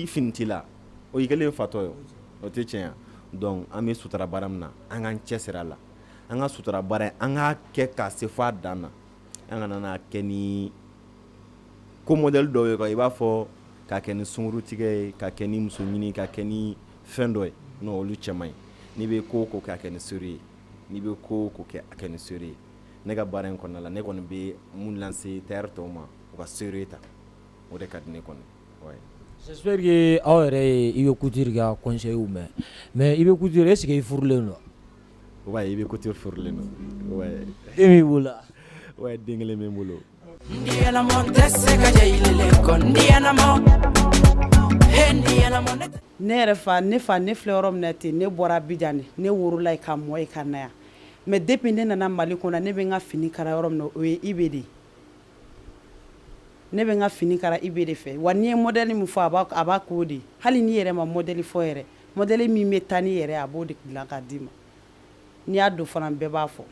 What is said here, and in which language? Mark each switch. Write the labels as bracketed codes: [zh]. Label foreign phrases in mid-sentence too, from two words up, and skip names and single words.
[bm] fini t'i la o y'i kɛlen fatɔ ye o tɛ tiɲɛ donc an bɛ sutara baara min na an k'an cɛsiri a la an ka sutara baara in an k'a kɛ k'a se f'a dan na an kana n'a kɛ ni ko modèle dɔw ye quoi i b'a fɔ k'a kɛ ni sunkurutigɛ ye k'a kɛ ni muso ɲini k'a kɛ ni fɛn dɔ ye non olu cɛ man ɲi n'i bɛ ko o ko kɛ a kɛ ni seere ye n'i bɛ ko o ko kɛ a kɛ ni seere ye ne ka baara in kɔnɔna la ne kɔni bɛ mun [fr] lancer tailleur [bm] tɔw ma u ka seere ta o de ka di ne kɔni ouais. [fr] J'espère que [bm] aw yɛrɛ ye i bɛ couture ka conseil mɛn mais i bɛ [fr] couture est ce que [bm] i furulen don ouais i bɛ couture furulen don ouais den b'i bolo ouais den kelen bɛ n bolo ne yɛrɛ fa ne filɛ yɔrɔ min na ten ne bɔra Abidjan ne worola yen ka mɔ yen ka na yan [fr] mais depuis [bm] ne nana Mali kɔnɔ ne bɛ n ka fini kala yɔrɔ min na o ye Ibe de ne bɛ n ka fini kala Ibe de fɛ wa n'i ye modèle min fɔ a b'a k'o de hali n'i yɛrɛ ma modèle fɔ yɛrɛ modèle min bɛ taa ni yɛrɛ a b'o de dilan k'a d'i ma n'i y'a don fana bɛɛ b'a fɔ.